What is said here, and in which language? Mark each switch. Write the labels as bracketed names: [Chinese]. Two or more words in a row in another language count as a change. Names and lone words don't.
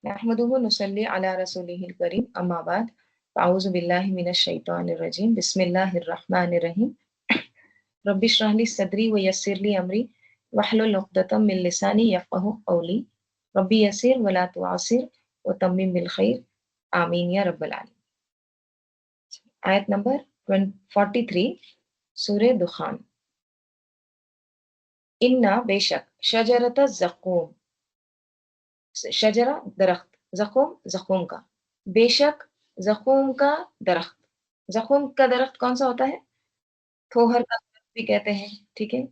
[Arabic] نحمده نصلي على رسوله الكريم أما بعد أعوذ بالله من الشيطان الرجيم بسم الله الرحمن الرحيم رب اشرح لي صدري ويسر لي أمري واحلل عقدة من لساني يفقهوا قولي رب يسر ولا تعسر وتمم بالخير آمين يا رب العالمين. [Hindi] आयत नंबर 43 सूरह दुखान। इन्ना बेशक [Arabic] شجرة زقوم, [Hindi] शजरा दरख्त, ज़क़ूम ज़क़ूम का, बेशक ज़क़ूम का दरख्त। ज़क़ूम का दरख्त कौन सा होता है? थोहर का दरख्त भी कहते हैं, ठीक है।